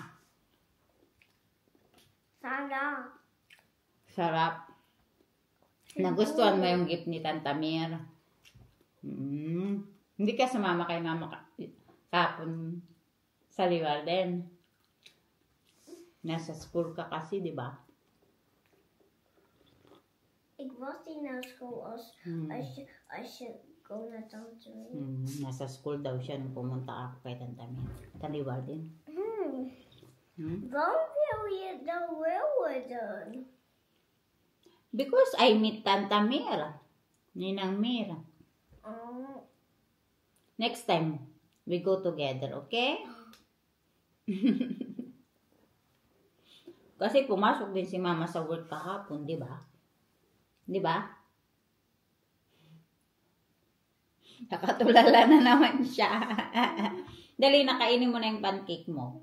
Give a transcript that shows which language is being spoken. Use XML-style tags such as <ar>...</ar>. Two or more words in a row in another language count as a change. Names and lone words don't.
<tl>Sarap. Sarap. Nagustuhan mo yung gift ni Tanta Mir. Hindi ka sumama kay mama kapon sa Liwalden. Nasa school ka kasi, di ba?</tl> <nl>Ik was niet naar school als je go naar tante Mir.</nl> <tl>Nasa school daw siya nung pumunta ako kay Tanta Mir. Taliwalden.</tl> <nl>Waarom wil je dan worden?</nl> <en>Because I meet Tanta Mir.</en> <tl>Ninang Mir. Oh.</tl> <en>Next time, we go together, okay?</en> <tl>Kasi pumasok din si mama sa work kahapon, di ba? Di ba? Nakatulala na naman siya. Dali, nakainin mo na yung pancake mo.</tl>